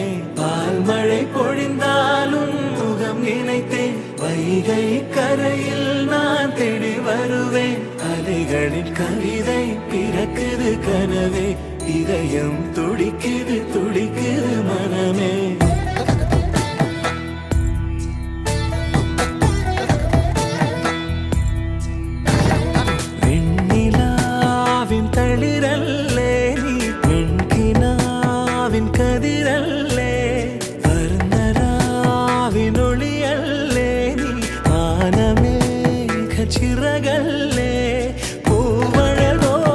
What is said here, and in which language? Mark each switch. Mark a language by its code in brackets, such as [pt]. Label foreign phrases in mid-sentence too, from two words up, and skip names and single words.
[ta] பால் மழை பொழிந்தாலும் முகம் நினைத்தேன், வைகை கரையில் நான் தேடி வருவேன். அலைகளின் கவிதை பிறக்குது கனவே, இதயம் துடிக்குது துடிக்குது மனமே. [ml] തളിരല്ലേ നീ പെൺകിനാവിൻ കതിരല്ലേ, വർണ്ണരാവിനൊളിയല്ലേ നീ ആനമേഘ ചിറകല്ലേ, പൂവഴകോ